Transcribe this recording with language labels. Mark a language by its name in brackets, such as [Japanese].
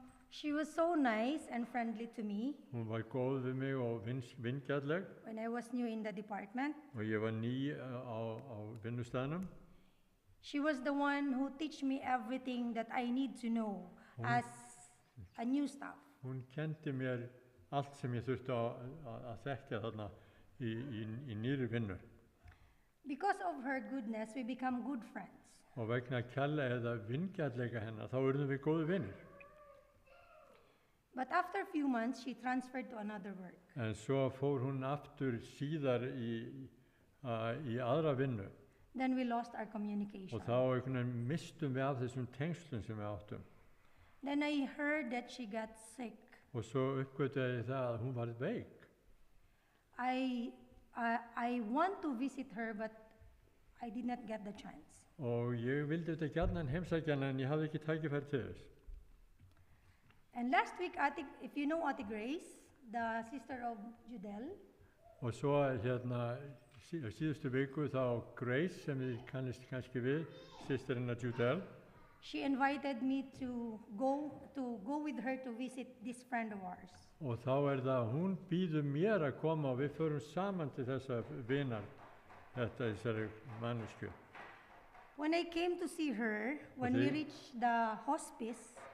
[English] She was so nice and friendly to me [Icelandic] Hún var góð við mig og vingjarnleg [English] when I was new in the department. [Icelandic] og ég var ný á vinnustæðnum. [English] She was the one who teach me everything that I need to know as a new staff. [Icelandic] Hún kendi mér allt sem ég þurfti að þekkja þarna í nýri vinnu. [English] Because of her goodness, we become good friends. [Icelandic] Og vegna kærleika eða vingjarnleika hennar, þá urðum við góðu vinir. [English] But after a few months, she transferred to another work. [Icelandic] En svo fór hún aftur síðar í aðra vinnu [English] Then we lost our communication. [Icelandic] og þá einhvern veginn mistum við af þessum tengslum sem við áttum. [English] Then I heard that she got sick. [Icelandic] Og svo uppgötaði ég það að hún var veik. [English] I want to visit her, but I did not get the chance. [Icelandic] Og ég vildi þetta gjarnan heimsækja hana en ég hafði ekki tækifæri til þess. [English] And last week, if you know Ate Grace, the sister of Judel, [Icelandic] Og svo hérna síðustu viku þá Grace sem við kannist kannski við, systirinnar Judel, [English] she invited me to go with her to visit this friend of ours. [Icelandic] og þá það hún býður mér að koma og við förum saman til þessa vinar, þessari mannesku. [English] When I came to see her, when we reached the hospice,